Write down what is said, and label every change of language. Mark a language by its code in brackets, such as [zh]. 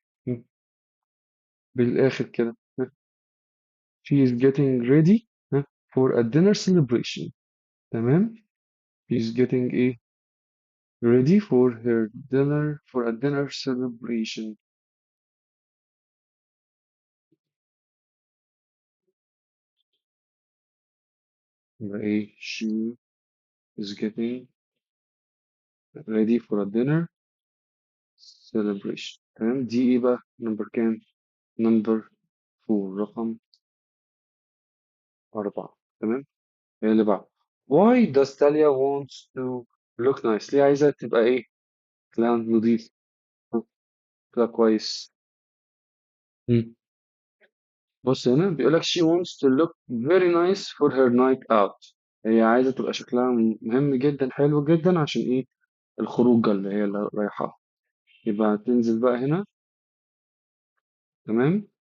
[ar] م. بالآخر كده. [en] she is getting ready for a dinner celebration. [ar] تمام. [en] she is getting ready for a dinner celebration. [ar] يبقى [en] she is getting ready for a dinner celebration. [ar] تمام دي بقى نمبر كام؟ نمبر 4 رقم 4. تمام. إيه اللي بعده [en] why does Talia wants to look nice؟ [ar] ليه عايزة تبقى كلام نظيف كده كويس. مم. بص هنا بيقول لك [en] she wants to look very nice for her night out. [ar] هي عايزة تبقى شكلها مهم جدا حلو جدا عشان الخروجة اللي هي اللي رايحة. يبقى هتنزل بقى هنا. تمام.